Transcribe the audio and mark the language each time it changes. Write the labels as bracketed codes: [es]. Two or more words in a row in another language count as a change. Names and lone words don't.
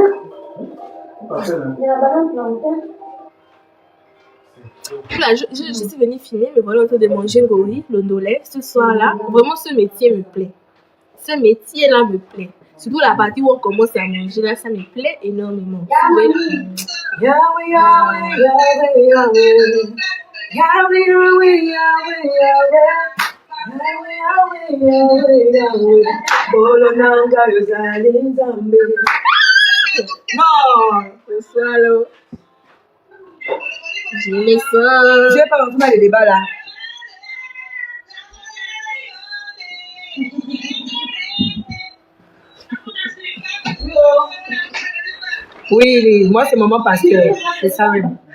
[fr] Il y a la banane plantain. Là, je suis venue filmer, mais voilà, en train de manger Ngori, le Ndolé, ce soir-là. Vraiment, ce métier me plaît. Ce métier-là me plaît. Surtout la partie où on commence à manger, là, ça me plaît énormément. [ln] Yahweh, Yahweh, Yahweh, Yahweh. Yahweh, Yahweh, Yahweh, Yahweh. Yahweh, Yahweh, Yahweh. Bolonanga yozali nzambe. [fr] Non, Ce soir-là, je les sens. je vais pas rentrer dans les débats là. Oui, moi c'est maman pasteur, c'est ça même.